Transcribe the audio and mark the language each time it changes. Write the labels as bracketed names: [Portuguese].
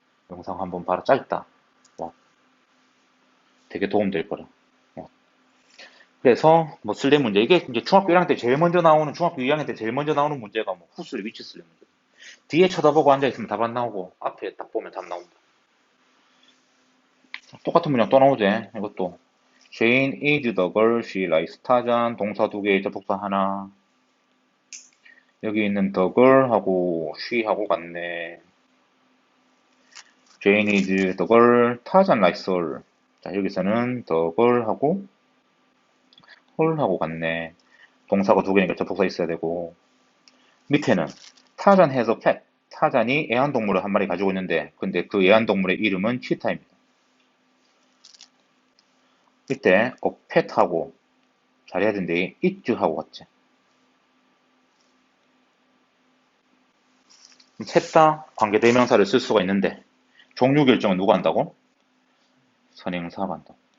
[Korean] 영상 한번 봐라. 짧다. 왓. 되게 도움될 거라. 왓. 그래서 뭐 쓸래 문제 이게 이제 중학교 1학년 때 제일 먼저 나오는 중학교 2학년 때 제일 먼저 나오는 문제가 뭐 후슬 위치 쓸래 문제. 뒤에 쳐다보고 앉아 있으면 답 안 나오고 앞에 딱 보면 답 나온다. 똑같은 문장 또 나오지. [English] 이것도 Jane is the girl she likes. [Korean] 타잔 동사 두 개, 접속사 하나. 여기 있는 the girl하고 she하고 같네. [English] Jane is the girl. 타잔 likes her. [Korean] 자, 여기서는 the girl하고 her하고 같네. 동사가 두 개니까 접속사 있어야 되고. [English] 밑에는 타잔 has a pet. [Korean] 타잔이 애완동물을 한 마리 가지고 있는데 근데 그 애완동물의 이름은 치타입니다. 이때 pet하고 잘해야 되는데 it하고 같지. 셋 다 관계대명사를 쓸 수가 있는데 종류 결정은 누가 한다고? 선행사가 한다.